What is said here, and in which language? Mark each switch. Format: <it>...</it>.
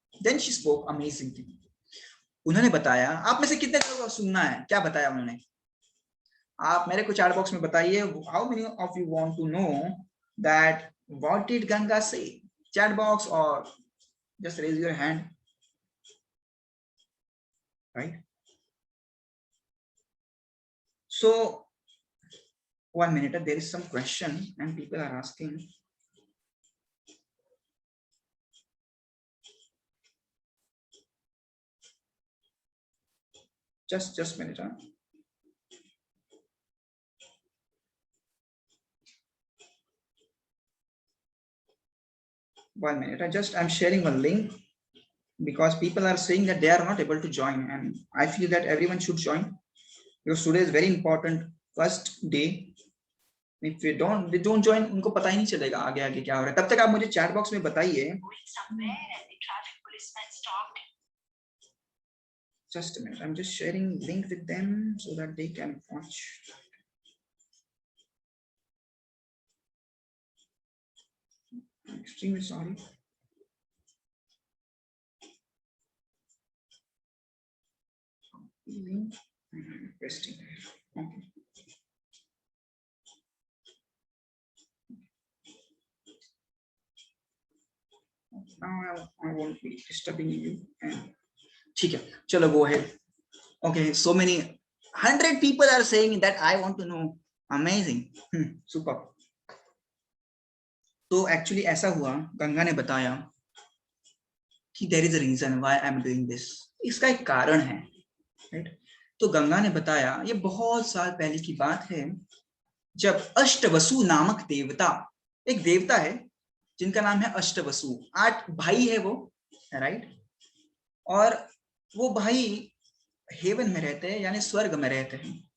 <en>Then she spoke amazing thing.</en> <hi>उन्होंने बताया, आप में से कितने लोगों को सुनना है, क्या बताया उन्होंने? आप मेरे को चैट बॉक्स में बताइए,</hi> <en>How many of you want to know that what did Ganga से? Chat box, और just raise your hand, right. So 1 minute, there is some question and people are asking. Just minute. One minute. I'm sharing one link because people are saying that they are not able to join, and I feel that everyone should join because today is very important first day. If they don't join,</en> <hi>उनको पता ही नहीं चलेगा आगे आगे क्या हो रहा है। तब तक आप मुझे चैट बॉक्स में बताइए।</hi> <en>Just a minute, I'm just sharing link with them so that they can watch. I'm extremely sorry. Link, I'm pasting there. Okay. Now I won't be disturbing you.</en> <hi>ठीक है, चलो</hi> <en>go ahead. Okay, so many 100 people are saying that I want to know. Amazing. Super.</en> <hi>तो actually ऐसा हुआ, गंगा ने बताया कि</hi> <en>there is a reason why I am doing this.</en> <hi>इसका एक कारण है, राइट। तो गंगा ने बताया, ये बहुत साल पहले की बात है जब अष्टवसु नामक देवता, एक देवता है जिनका नाम है अष्टवसु, 8 भाई है वो, राइट, और वो भाई हेवन में रहते हैं, यानी स्वर्ग में रहते हैं।</hi>